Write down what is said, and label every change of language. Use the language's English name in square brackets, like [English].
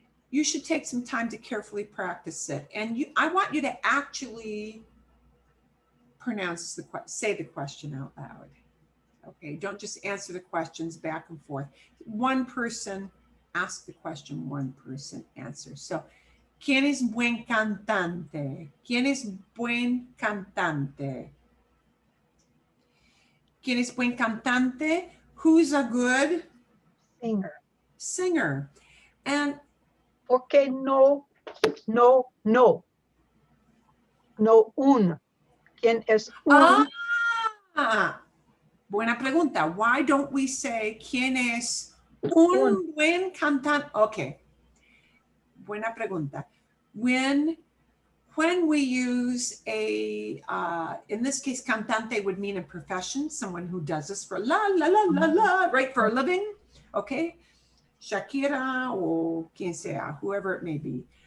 [English] You should take some time to carefully practice it. And I want you to actually say the question out loud. Okay, don't just answer the questions back and forth. One person asks the question, one person answers. [Spanish] So, ¿quién es buen cantante? ¿Quién es buen cantante? ¿Quién es buen cantante? [English] Who's a good singer? And ¿por qué no un? ¿Quién es un? Buena pregunta. Why don't we say [Spanish] ¿quién es un buen cantante? [English] Okay. [Spanish] Buena pregunta. [English] When we use a, in this case, cantante would mean a profession, someone who does this for la, la, la, la, la, right, for a living, okay? Shakira or [Spanish] quien sea, [English] whoever it may be.